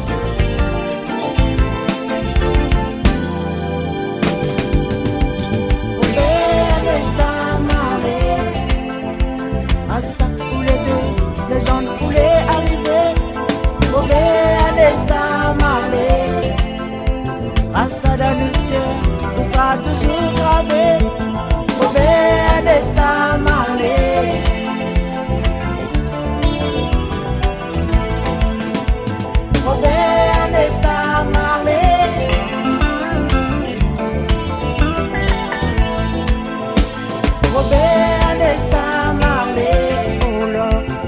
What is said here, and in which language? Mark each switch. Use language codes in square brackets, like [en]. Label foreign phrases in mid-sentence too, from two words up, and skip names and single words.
[fr] Les gens voulaient arriver. Robert Nesta Marley, resta dans le cœur, nous sera toujours gravé. Robert Nesta Marley, Robert Nesta Marley, Robert Nesta Marley, [en] oh Lord.